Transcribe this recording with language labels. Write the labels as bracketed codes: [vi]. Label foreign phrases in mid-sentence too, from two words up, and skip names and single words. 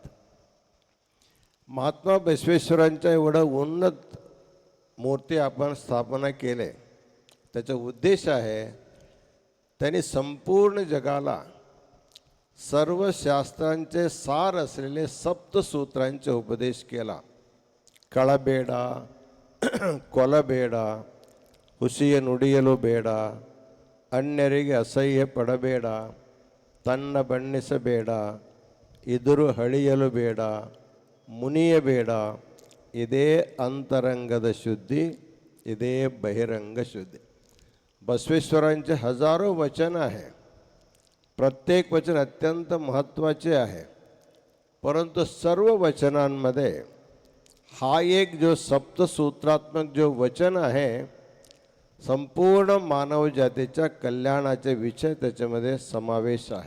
[mr] महात्मा बसवेश्वरांच्या एवढं उन्नत मूर्ती आपण स्थापना केले, त्याचा उद्देश आहे त्यांनी संपूर्ण जगाला सर्व शास्त्रांचे सार असलेले सप्तसूत्रांचे उपदेश केला. [kn] कळಬೇಡ, ಕೊಲ್ಲಬೇಡ, ಹುಸಿಯ ನುಡಿಯಲು ಬೇಡ, ಅನ್ಯರಿಗೆ ಅಸಹ್ಯ ಪಡಬೇಡ, ತನ್ನ ಬಣ್ಣಿಸಬೇಡ, ಎದುರು ಹಳಿಯಲು ಬೇಡ, ಮುನಿಯಬೇಡ, ಇದೇ ಅಂತರಂಗದ ಶುದ್धी, ಇದೇ ಬಹಿರಂಗ ಶುದ್ಧಿ. [mr] बसवेश्वरांचे हजारो वचन आहे. प्रत्येक वचन अत्यंत महत्त्वाचे आहे. परंतु सर्व वचनांमध्ये हा एक जो सप्तसूत्रात्मक जो वचन आहे, संपूर्ण मानव जातीच्या कल्याणाचे विषय त्याच्यामध्ये समावेश आहे.